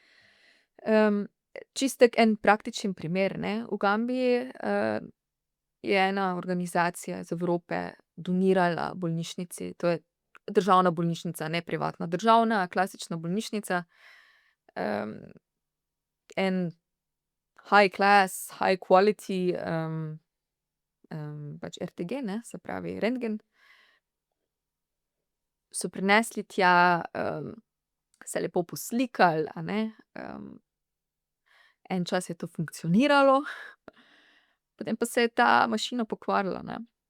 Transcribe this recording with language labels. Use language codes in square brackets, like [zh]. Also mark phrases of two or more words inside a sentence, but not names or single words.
[sl] Čisto tak en praktičen primer, ne. V Gambiji, je ena organizacija iz Evrope donirala bolnišnici, to je državna bolnišnica, ne privatna, državna, klasična bolnišnica. [en] En high class, high quality, [sl] pač RTG, ne, se pravi rentgen. So prinesli tja, se lepo poslikali, a ne, en čas je to funkcioniralo, potem pa se je ta mašina pokvarila, ne.